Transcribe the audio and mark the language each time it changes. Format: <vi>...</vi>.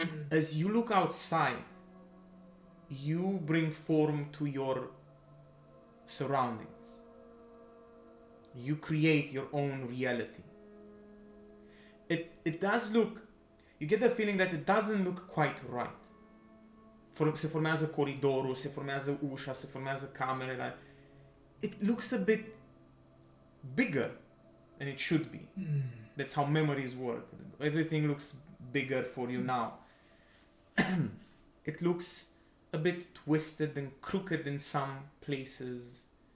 <en>As you look outside, you bring form to your surroundings. You create your own reality. It does look, you get the feeling that it doesn't look quite right.</en> <ro>Se formează coridorul, se formează ușa, se formează camerele.</ro> <en>It looks a bit bigger than it should be. That's how memories work. Everything looks bigger for you now. It looks a bit twisted and crooked in some places.</en>